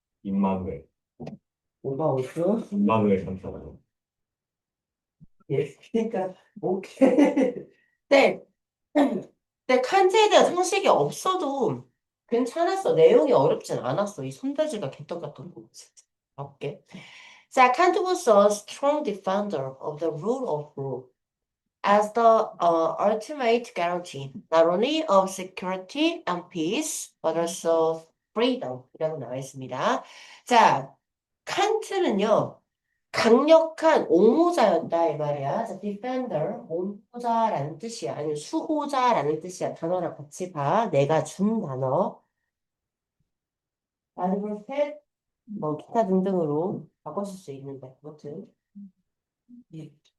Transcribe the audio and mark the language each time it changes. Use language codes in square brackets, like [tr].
[ko] 임마누엘 뭐가 어디서? 임마누엘 감사합니다. 예, 그러니까 오케이. 네, 근데 칸트에 대한 상식이 없어도 괜찮았어. 내용이 어렵진 않았어. 이 손대지가 개떡 같은 거. 진짜. 볼게. 자, [en] Kant was a strong defender of the rule of law. as the ultimate guarantee not only of security and peace but also freedom [ko] 이라고 나와 있습니다. 자, 칸트는요. 강력한 옹호자였다 이 말이야. 자, defender, 옹호자라는 뜻이야. 아니면 수호자라는 뜻이야. 단어랑 같이 봐. 내가 준 단어. advocate, 뭐 기타 등등으로 바꿔줄 수 있는데 아무튼 예.